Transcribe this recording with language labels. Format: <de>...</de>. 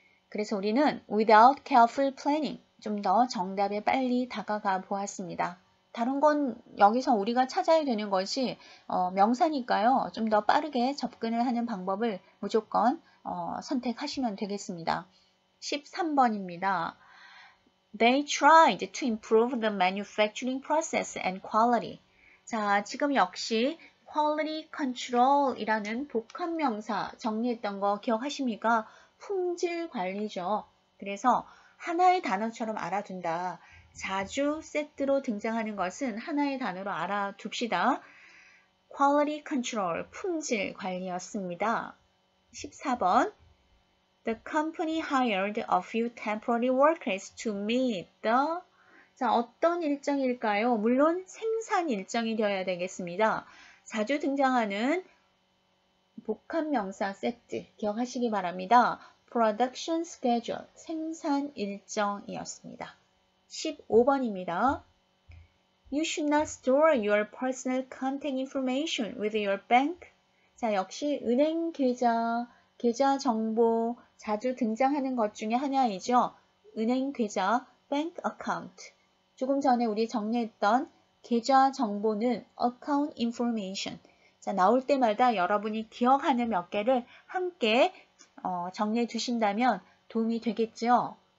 <ko>그래서 우리는</ko> <en>without careful planning,</en> <ko>좀 더 정답에 빨리 다가가 보았습니다. 다른 건 여기서 우리가 찾아야 되는 것이 명사니까요. 좀 더 빠르게 접근을 하는 방법을 무조건 선택하시면 되겠습니다. 13번입니다.</ko> <en>They tried to improve the manufacturing process and quality.</en> <ko>자, 지금 역시 quality control이라는 복합명사 정리했던 거 기억하십니까? 품질 관리죠. 그래서 하나의 단어처럼 알아둔다. 자주 세트로 등장하는 것은 하나의 단어로 알아둡시다. quality control, 품질 관리였습니다. 14번.</ko> <en>The company hired a few temporary workers to meet the</en> <ko>자, 어떤 일정일까요? 물론 생산 일정이 되어야 되겠습니다. 자주 등장하는 복합명사 세트 기억하시기 바랍니다. Production schedule, 생산 일정이었습니다. 15번입니다.</ko> <en>You should not store your personal contact information with your bank.</en> <ko>자, 역시 은행 계좌 정보 자주 등장하는 것 중에 하나이죠. 은행 계좌, bank account. 조금 전에 우리 정리했던 계좌 정보는 account information. 자, 나올 때마다 여러분이 기억하는 몇 개를 함께 정리해 두신다면 도움이 되겠죠.</ko>